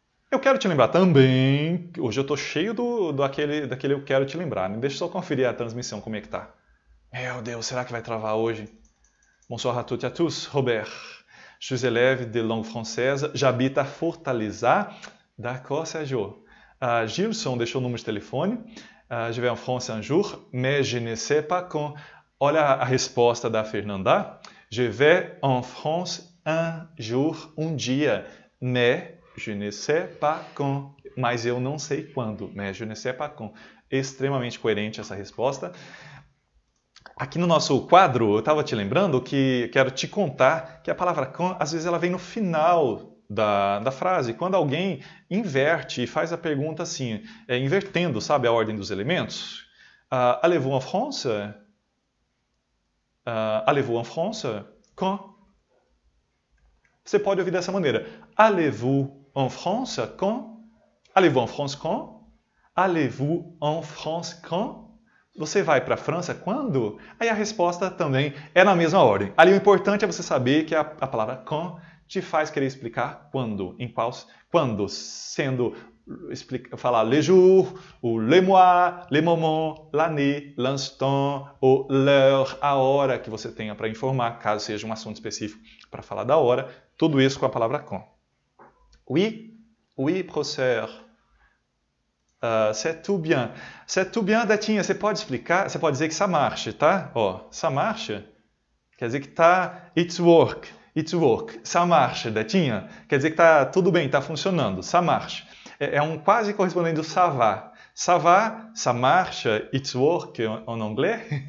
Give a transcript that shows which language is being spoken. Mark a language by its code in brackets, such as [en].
[pt] Eu quero te lembrar também, hoje eu estou cheio daquele eu quero te lembrar. Né? Deixa eu só conferir a transmissão, como é que tá. Meu Deus, será que vai travar hoje? [fr] Bonsoir à toutes et à tous, Robert. Je suis élève de langue française, j'habite à Fortaleza. [pt] D'accord, Sérgio. Gilson deixou o número de telefone. [fr] Je vais en France un jour, mais je ne sais pas quand. [pt] Olha a resposta da Fernanda. [fr] Je vais en France un jour, [pt] um dia, [fr] mais je ne sais pas quand. [pt] Mas eu não sei quando. [fr] Mais je ne sais pas quand. [pt] Extremamente coerente essa resposta. Aqui no nosso quadro, eu estava te lembrando que quero te contar que a palavra quand, às vezes ela vem no final da frase, quando alguém inverte e faz a pergunta assim, invertendo, sabe, a ordem dos elementos. [fr] Allez-vous en France? Allez-vous en France? Quand? [pt] Você pode ouvir dessa maneira. [fr] Allez-vous en France? Quand? Allez-vous en France quand? Allez-vous en France quand? [pt] Você vai para a França quando? Aí a resposta também é na mesma ordem. Ali o importante é você saber que a palavra quand te faz querer explicar quando, quando, sendo falar [fr] les jours, ou les mois, les moments, l'année, l'instant, ou l'heure, [pt] a hora que você tenha para informar, caso seja um assunto específico para falar da hora, tudo isso com a palavra quand. [fr] Oui, professeur. C'est tout bien. C'est tout bien, [pt] Datinha, você pode explicar? Você pode dizer que [fr] ça marche, [pt] tá? Ó, [fr] ça marche [pt] quer dizer que tá [en] it's work. It's work. [fr] Ça marche, [pt] Datinha. Quer dizer que tá tudo bem, tá funcionando. Ça marche. É um quase correspondente do ça va. [fr] Ça va, ça marche, [en] it's work [fr] en anglais.